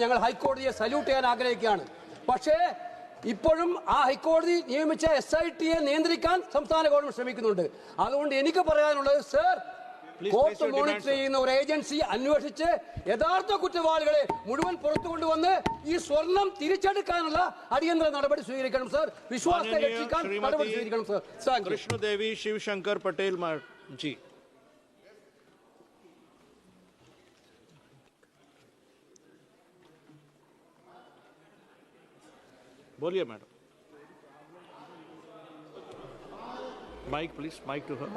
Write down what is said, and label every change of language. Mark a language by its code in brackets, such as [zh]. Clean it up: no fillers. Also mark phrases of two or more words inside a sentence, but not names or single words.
[ml] ഞങ്ങൾ ഹൈക്കോടതിയെ സല്യൂട്ട് ചെയ്യാൻ ആഗ്രഹിക്കുകയാണ്. പക്ഷേ ഇപ്പോഴും ആ ഹൈക്കോടതി നിയമിച്ച SIT-യെ നിയന്ത്രിക്കാൻ സംസ്ഥാന ഗവൺമെന്റ് ശ്രമിക്കുന്നുണ്ട്. അതുകൊണ്ട് എനിക്ക് പറയാനുള്ളത് സർ, [en] court monitor [ml] ചെയ്യുന്ന ഒരു ഏജൻസി അന്വേഷിച്ച് യഥാർത്ഥ കുറ്റവാളികളെ മുഴുവൻ പുറത്തു കൊണ്ടുവന്ന് ഈ സ്വർണം തിരിച്ചെടുക്കാനുള്ള അടിയന്തര നടപടി സ്വീകരിക്കണം സർ. വിശ്വാസത്തെ രക്ഷിക്കാൻ നടപടി സ്വീകരിക്കണം സർ. [hi] कृष्णदेवी शिवशंकर पटेल जी। बोलिए मैडम। [en] mike please, mike to her.